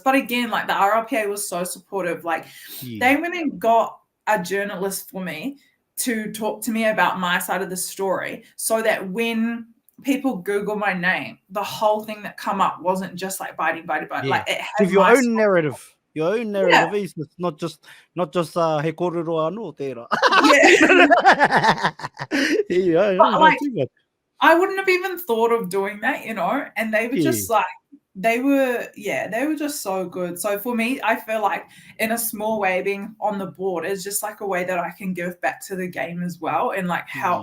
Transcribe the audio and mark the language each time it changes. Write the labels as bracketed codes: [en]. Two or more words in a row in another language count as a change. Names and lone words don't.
[en] But again, like the RLPA was so supportive. Like they went and got a journalist for me to talk to me about my side of the story, so that when people Google my name, the whole thing that come up wasn't just like biting. Like it had your own narrative. Your own narrative is not just [mi] he korero anō tērā. [en] But like, I wouldn't have even thought of doing that, you know. And they were just like, they were just so good. So for me, I feel like in a small way, being on the board is just like a way that I can give back to the game as well, and like help.